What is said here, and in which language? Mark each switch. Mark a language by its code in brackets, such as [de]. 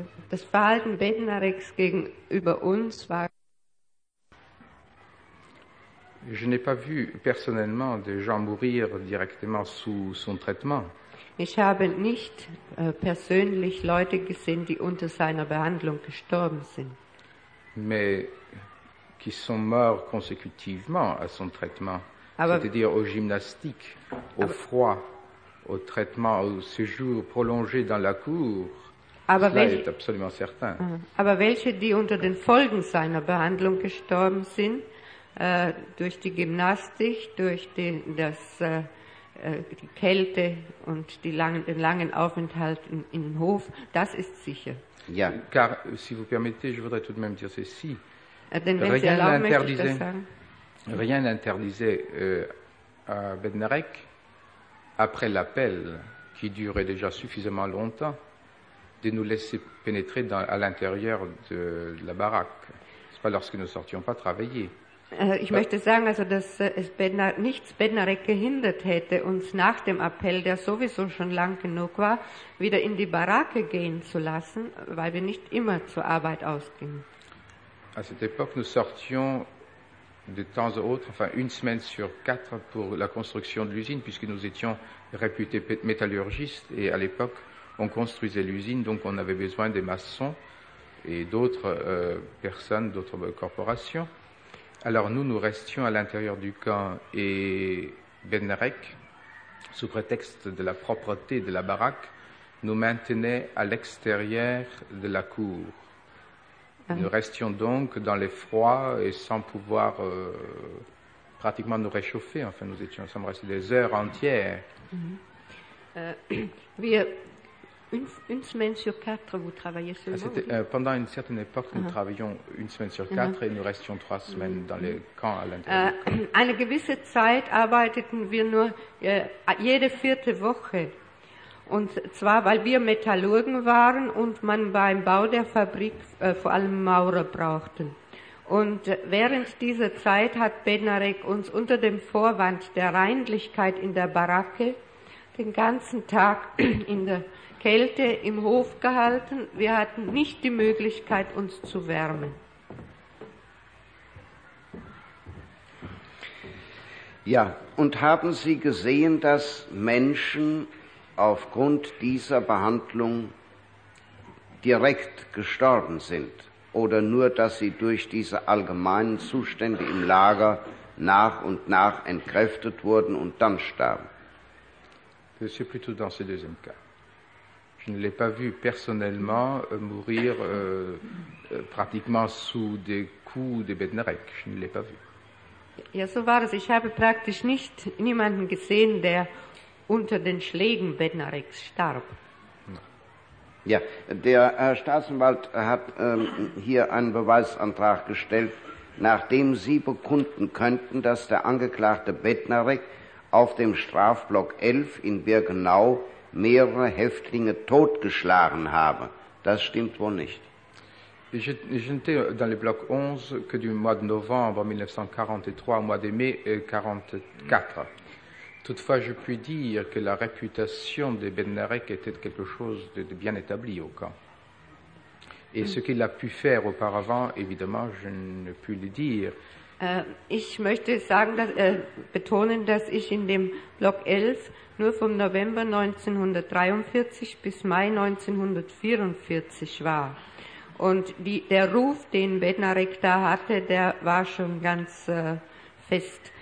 [de] Das Verhalten Bednareks gegenüber uns war. [fr] Je n'ai pas vu personnellement des gens mourir directement sous son traitement. [de] Ich habe nicht persönlich Leute gesehen, die unter seiner Behandlung gestorben sind. [fr] Mais qui sont morts consécutivement à son traitement, c'est-à-dire au gymnastique, au froid, au traitement, au séjour prolongé dans la cour, cela est absolument certain. [de] Aber welche, die unter den Folgen seiner Behandlung gestorben sind, durch die Gymnastik, durch das die Kälte und die langen, den langen Aufenthalt in den Hof, das ist sicher. Ja. [fr] Car, si vous permettez, je voudrais tout de même dire ceci. Rien n'interdisait à Benarek, après l'appel qui durait déjà suffisamment longtemps, de nous laisser pénétrer dans, à l'intérieur de la baraque. Ce n'est pas lorsque nous ne sortions pas travailler. [de] Ich möchte sagen, also, dass es nichts Benarek gehindert hätte, uns nach dem Appell, der sowieso schon lang genug war, wieder in die Baracke gehen zu lassen, weil wir nicht immer zur Arbeit ausgingen. [fr] À cette époque, nous sortions de temps à autre, enfin une semaine sur quatre, pour la construction de l'usine, puisque nous étions réputés métallurgistes, et à l'époque, on construisait l'usine, donc on avait besoin des maçons et d'autres personnes, d'autres corporations. Alors nous, nous restions à l'intérieur du camp et Benarek, sous prétexte de la propreté de la baraque, nous maintenait à l'extérieur de la cour. Nous restions donc dans les froids et sans pouvoir pratiquement nous réchauffer. Enfin, nous étions ensemble, restés des heures entières. Une semaine sur quatre, vous travaillez seulement Pendant une certaine époque, nous travaillions une semaine sur quatre et nous restions trois semaines dans les camps à l'intérieur. [de] Eine gewisse Zeit arbeiteten wir nur jede vierte Woche. Und zwar, weil wir Metallurgen waren und man beim Bau der Fabrik vor allem Maurer brauchte. Und während dieser Zeit hat Benarek uns unter dem Vorwand der Reinlichkeit in der Baracke den ganzen Tag in der Kälte im Hof gehalten. Wir hatten nicht die Möglichkeit, uns zu wärmen. Ja, und haben Sie gesehen, dass Menschen aufgrund dieser Behandlung direkt gestorben sind? Oder nur, dass sie durch diese allgemeinen Zustände im Lager nach und nach entkräftet wurden und dann starben? Das ist [fr] plutôt dans ce deuxième cas. Je ne l'ai pas vu personnellement mourir pratiquement sous des coups de Benarek. Je ne l'ai pas vu. [de] Ja, so war es. Ich habe praktisch nicht niemanden gesehen, der unter den Schlägen Benareks starb. Ja, der Herr Staatsanwalt hat hier einen Beweisantrag gestellt, nachdem Sie bekunden könnten, dass der Angeklagte Benarek auf dem Strafblock 11 in Birkenau mehrere Häftlinge totgeschlagen habe. Das stimmt wohl nicht. [fr] Je n'étais dans le bloc 11 que du mois de novembre 1943 au mois de mai 1944. Toutefois, je puis dire que la réputation de Benarek était quelque chose de bien établi au camp. Et ce qu'il a pu faire auparavant, évidemment, je ne puis le dire. [de] Ich möchte sagen, dass, betonen, dass ich in dem Block 11 nur vom November 1943 bis Mai 1944 war. Und der Ruf, den Benarek da hatte, der war schon ganz fest.